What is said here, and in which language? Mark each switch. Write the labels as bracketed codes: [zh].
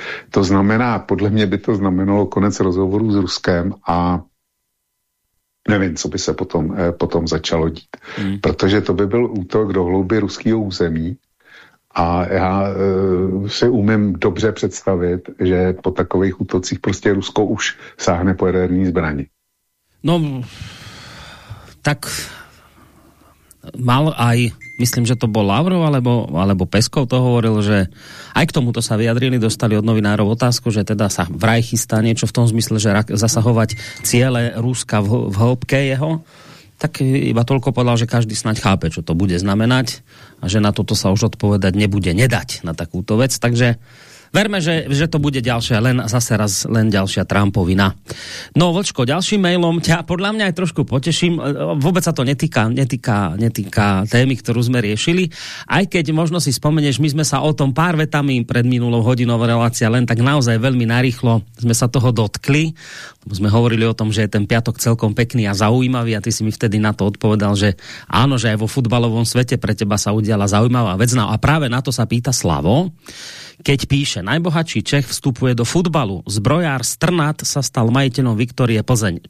[cs] To znamená, podle mě by to znamenalo konec rozhovoru s Ruskem a nevím, co by se potom začalo dít. Protože to by byl útok do hlouby ruského území a já si umím dobře představit, že po takových útocích prostě Rusko už sáhne po jaderné zbrani. [sk] No, tak mal aj, myslím, že to bol Lavrov alebo Peskov, to hovoril, že aj k tomuto sa vyjadrili, dostali od novinárov otázku, že teda sa vraj chystá niečo v tom zmysle, že zasahovať ciele Ruska v hĺbke jeho. Tak iba toľko povedal, že každý snaď chápe, čo to bude znamenať a že na toto sa už odpovedať nebude nedať na takúto vec, takže verme, že to bude ďalšia, zase raz len ďalšia Trumpovina. No, Vlčko, ďalším mailom ťa podľa mňa aj trošku poteším. Vôbec sa to netýka témy, ktorú sme riešili. Aj keď možno si spomeneš, my sme sa o tom pár vetami pred minulou hodinou relácia len tak naozaj veľmi narýchlo sme sa toho dotkli. Sme hovorili o tom, že je ten piatok celkom pekný a zaujímavý a ty si mi vtedy na to odpovedal, že áno, že aj vo futbalovom svete pre teba sa udiala zaujímavá vec. No a práve na to sa pýta Slavo, keď píše: ďalšie. Najbohatší Čech vstupuje do futbalu. Zbrojár Strnad sa stal majiteľom Viktorie Plzeň.